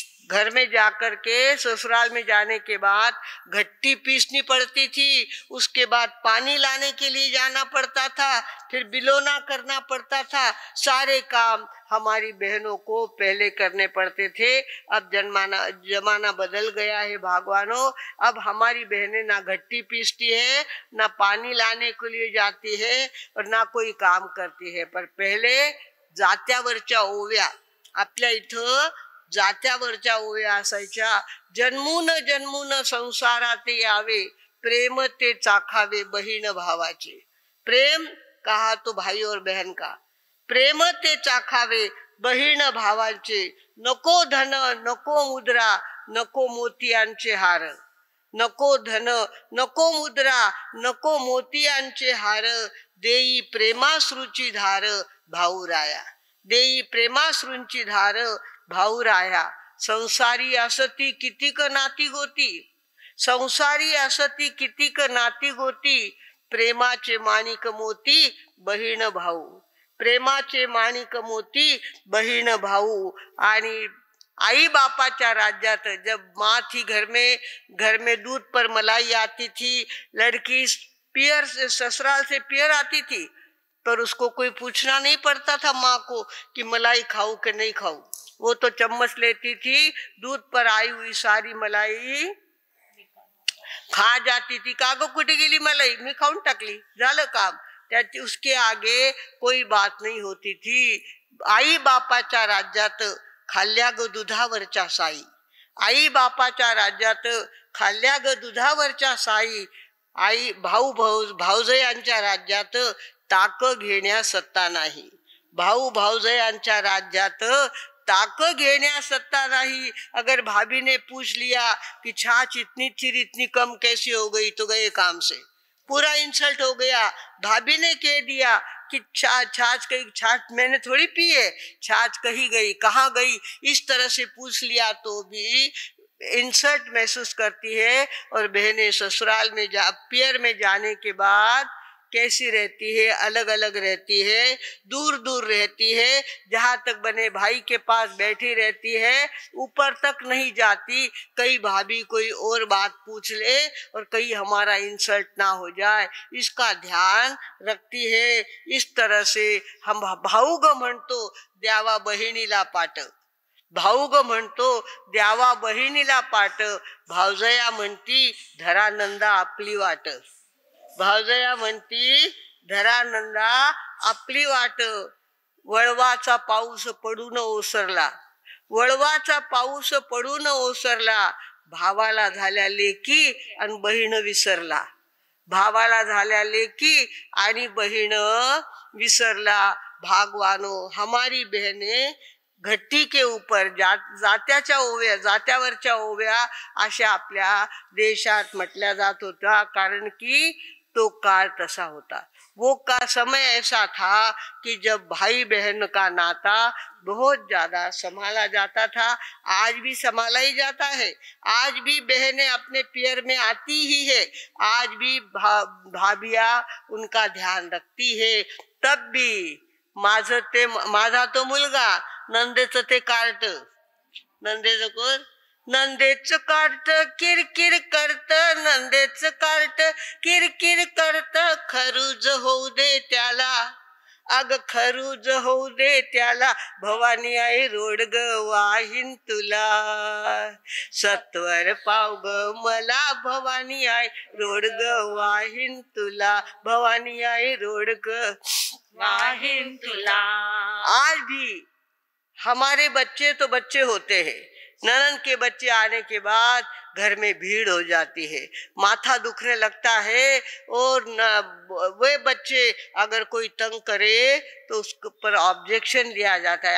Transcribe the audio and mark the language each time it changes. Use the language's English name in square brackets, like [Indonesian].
[Hindi] घर में जाकर के ससुराल में जाने के बाद घट्टी पीसनी पड़ती थी, उसके बाद पानी लाने के लिए जाना पड़ता था, फिर बिलोना करना पड़ता था। सारे काम हमारी बहनों को पहले करने पड़ते थे। अब जमाना बदल गया है भगवानों। अब हमारी बहनें ना घट्टी पीसती है, ना पानी लाने के लिए जाती है, और ना कोई काम करती है। [Marathi] पर पहले जात्यावरच्या ओव्या, आपल्या इथं जात्यावरच्या ओव्या असायच्या। जन्मून जन्मून संसारात यावे, प्रेम ते चाखावे बहीण भावाचे। [Hindi] प्रेम कहा तो भाई और बहन का, [Marathi] प्रेम ते चाखावे बहीण भावाचे। नको धन नको मुद्रा नको मोतियांचे हार, नको धन नको मुद्रा नको मोतियांचे हार, देई प्रेमाश्रूची धार भाऊराया, देई प्रेमाश्रूंची धार भाऊराया। संसारी असती कितीक नाती गोती, संसारी असती कितीक नाती गोती, प्रेमाचे माणिक मोती बहीण भाऊ, प्रेमाचे माणिक मोती बहीण भाऊ। आणि आई बापाच्या राज्यात [Hindi] जब माँ थी घर में दूध पर मलाई आती थी, लड़की पियर से ससुराल से पियर आती थी, पर उसको कोई पूछना नहीं पड़ता था माँ को कि मलाई खाऊं कि नहीं खाऊं। वो तो चम्मच लेती थी, दूध पर आई हुई सारी मलाई खा जाती थी। [Marathi] कागो कुठे गेली मलाई, मी खाऊन टाकली, झालं काम। [Hindi] त्याची उसके आगे कोई बात नहीं होती थी। [Marathi] आई बापाच्या राज्यात खाल्ल्या ग दुधावरच्या साई, आई बापाच्या राज्यात खाल्ल्या ग दुधावरच्या साई। आई भाऊजयांच्या राज्यात ताक घेण्या सत्ता नाही, भाऊ भावजयांच्या राज्यात ताक घेण्या सत्ता नहीं। [Hindi] अगर भाभी ने पूछ लिया कि छाछ इतनी थी इतनी कम कैसे हो गई, तो गए काम से। पूरा इंसल्ट हो गया। भाभी ने कह दिया कि छाछ कही, छाछ मैंने थोड़ी पी है, छाछ कही गई, कहाँ गई, इस तरह से पूछ लिया तो भी इंसल्ट महसूस करती है। और बहनें ससुराल में पियर में जाने के बाद कैसी रहती है, अलग अलग रहती है, दूर दूर रहती है, जहां तक बने भाई के पास बैठी रहती है, ऊपर तक नहीं जाती। कई भाभी कोई और बात पूछ ले और कहीं हमारा इंसल्ट ना हो जाए, इसका ध्यान रखती है। इस तरह से हम [Marathi] भाऊ ग म्हणतो द्यावा बहिणीला पाट, भाऊ ग म्हणतो द्यावा बहिणीला पाट, भावजया म्हणती धरा नंदा आपली वाट, भावजया म्हणती धरा नंदा आपली वाट। वळवाचा पाऊस पडून ओसरला, वळवाचा पाऊस पडून ओसरला, भावाला झाल्या लेकी आणि बहीण विसरला, भावाला झाल्या लेकी आणि बहीण विसरला। [Hindi] भागवानो, हमारी बहने घट्टी के ऊपर [Marathi] जात्याच्या ओव्या, जात्यावरच्या ओव्या अशा आपल्या देशात म्हटल्या जात होत्या, कारण की तो काल तसा होता। [Hindi] वो का समय ऐसा था कि जब भाई बहन का नाता बहुत ज्यादा संभाला जाता था। आज भी संभाला ही जाता है, आज भी बहनें अपने पियर में आती ही है, आज भी भाभिया उनका ध्यान रखती है। तब भी [Marathi] माझा तो मुलगा नंदेचं ते कार्ट, नंदेचं कोण, नंदेच कार्ट किरकिर करत, नंदेच कार्ट किरकिर करत, खरूज होऊ दे त्याला, अग खरूज होऊ दे त्याला, भवानी आई रोड ग वाहीन तुला, सत्वर पाव ग मला भवानी आई रोड ग वाहीन तुला, भवानी आई रोड ग वाहीन तुला। [Hindi] आज भी हमारे बच्चे तो बच्चे होते हैं, ननन के बच्चे आने के बाद घर में भीड़ हो जाती है, माथा दुखने लगता है। और वे बच्चे अगर कोई तंग करे तो उसके ऊपर ऑब्जेक्शन लिया जाता है।